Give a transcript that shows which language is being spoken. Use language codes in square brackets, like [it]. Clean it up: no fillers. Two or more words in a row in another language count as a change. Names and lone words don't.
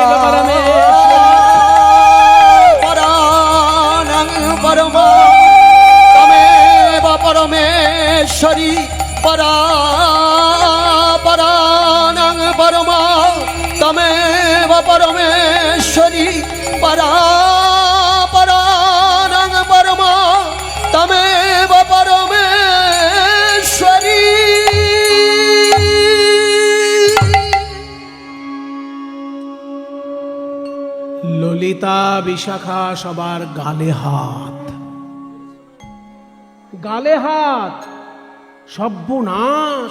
[sa] परमेश्वरी परापराणां परमा तमेव परमेश्वरी परापराणां परमा तमेव परमेश्वरी। [bn] ললিতা বিশাখা সবার গালে হাত, গালে হাত। সর্বনাশ!